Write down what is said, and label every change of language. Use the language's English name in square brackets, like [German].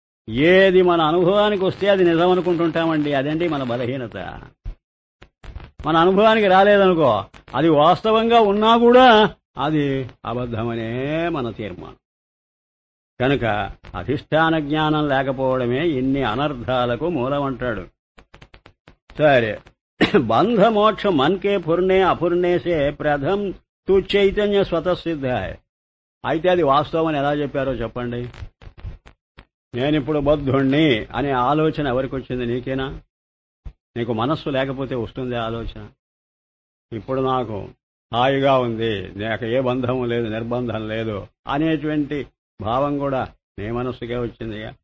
[Telugu] ఏది మన అనుభవానికి వస్తే అది నిజం అనుకుంటుంటామండి. అదండి మన బలహీనత. మన అనుభవానికి రాలేదనుకో, అది వాస్తవంగా ఉన్నా కూడా అది అబద్ధమనే మన తీర్మానం. కనుక అధిష్టాన జ్ఞానం లేకపోవడమే ఇన్ని అనర్థాలకు మూలమంటాడు. [Hindi] సరే, बंध मोक्ष मन के फुरने अफुरने से प्रथम तू चैतन्य स्वतः सिद्ध है. [Telugu] అయితే అది వాస్తవం అని ఎలా చెప్పారో చెప్పండి. నేనిప్పుడు బద్ధుణ్ణి అనే ఆలోచన ఎవరికి వచ్చింది? నీకేనా? నీకు మనస్సు లేకపోతే వస్తుంది ఆలోచన. ఇప్పుడు నాకు హాయిగా ఉంది, నాకు ఏ బంధం లేదు, నిర్బంధం లేదు అనేటువంటి భావం కూడా నీ మనస్సుకే వచ్చింది.